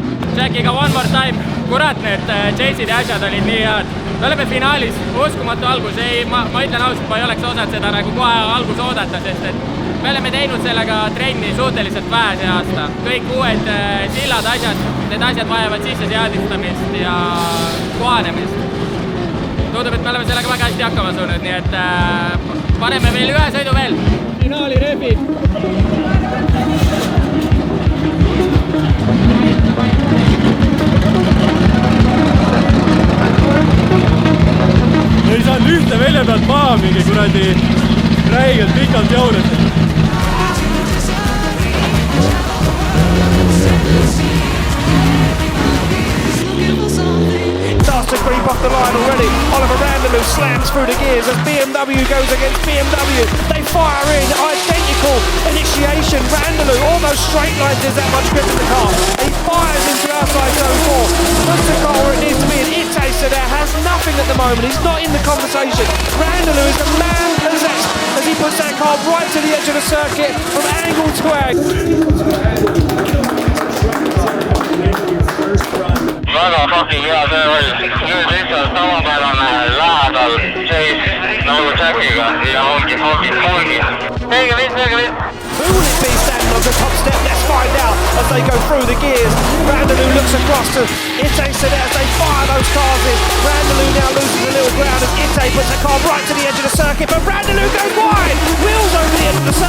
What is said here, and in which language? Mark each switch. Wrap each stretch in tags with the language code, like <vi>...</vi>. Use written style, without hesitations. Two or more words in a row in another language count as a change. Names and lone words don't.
<en>Jackiga one more time.</en> <et>Kurat, need chase'id ja asjad olid nii head. Me oleme finaalis, uskumatu algus. Ma ütlen ausalt, ma ei oleks osanud seda nagu kohe algus oodata, sest et me oleme teinud sellega trenni suhteliselt vähe see aasta. Kõik uued sillad asjad, need asjad vajavad sisse seadistamist ja kohanemist. Tundub, et me oleme sellega väga hästi hakkama suunud, nii et paneme veel ühe sõidu veel. Finaali repid. Ei saanud ühte välja pealt maha mingi kuradi räigelt pikalt jaunet.</et> <en>Starts to creep off the line already. Oliver Randalou slams through the gears as BMW goes against BMW. They fire in, identical initiation. Randalou almost straight lines, there's that much grip in the car. He fires into outside zone 4. Puts the car where it needs to be, and Itay Seder has nothing at the moment. He's not in the conversation. Randalou is the man possessed as he puts that car right to the edge of the circuit from angle to angle.</en> <et>Väga fucking hea töö oli. Nüüd lihtsalt tavapärane lähedal chase nagu Jackiga ja ongi. Õige viis.</et> <en>Who will it be standing on the top step? Let's find out as they go through the gears. Randalou looks across to Itay Seder as they fire those cars in. Randalou now loses a little ground as Itay puts the car right to the edge of the circuit, but Randalou goes wide. Wheels over the edge of the circuit.</en>